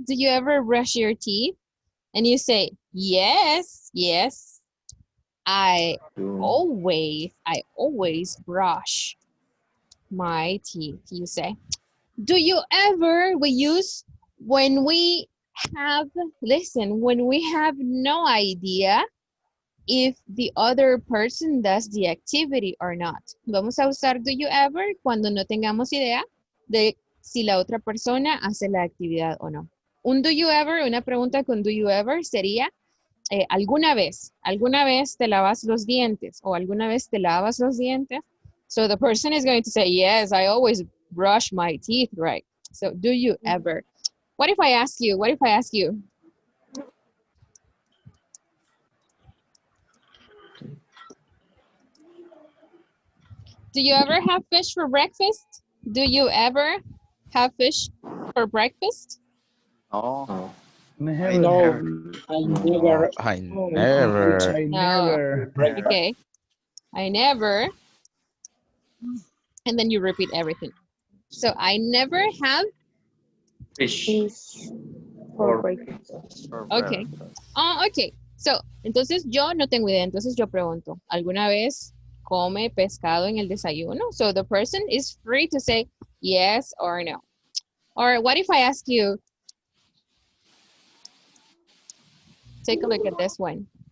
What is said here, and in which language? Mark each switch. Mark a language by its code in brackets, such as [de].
[en] Do you ever brush your teeth? And you say, yes, I always brush my teeth, you say. Do you ever, we use when we have, listen, when we have no idea if the other person does the activity or not. [es] Vamos a usar [en] do you ever [es] cuando no tengamos idea de si la otra persona hace la actividad o no. Un [en] do you ever, [es] una pregunta con do you ever sería alguna vez te lavas los dientes o alguna vez te lavas los dientes. [en] So the person is going to say, yes, I always brush my teeth, right? So do you ever? What if I ask you? Do you ever have fish for breakfast? Do you ever have fish for breakfast? No. Never. I never. I never. No. Okay. I never. And then you repeat everything. So I never have fish for breakfast. Okay. Oh, okay. So, [es] entonces yo no tengo idea. Entonces yo pregunto, ¿alguna vez come pescado en el desayuno? [en] So the person is free to say yes or no. Or what if I ask you, take a look at this one.